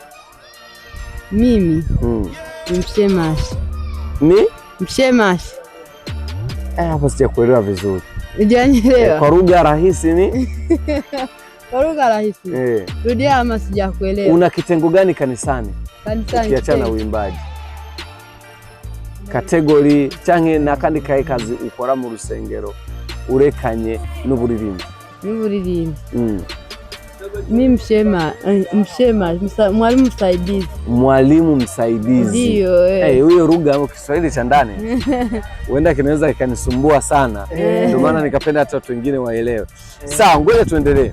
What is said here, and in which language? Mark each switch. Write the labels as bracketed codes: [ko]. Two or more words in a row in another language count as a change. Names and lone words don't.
[sw] Mimi ni mshemashi. Ni mshemashi. Hapo sijakuelewa vizuri. Hujanielewa? Kwa lugha rahisi ni kwa lugha rahisi. Rudia ama sijakuelewa. Una kitengo gani kanisani? Kanisani ukiachana uimbaji? [rn] Kategori canke nakandi kazi ukora mu rusengero urekanye n'uburirimbi? N'uburirimbi. [sw] Mimi mwalimu msaidizi. Mwalimu msaidizi. Ndio. Huyo lugha au Kiswahili cha ndani huenda kinaweza ikanisumbua sana. Ndio maana nikapenda hata watu wengine waelewe. Sawa, ngoja tuendelee.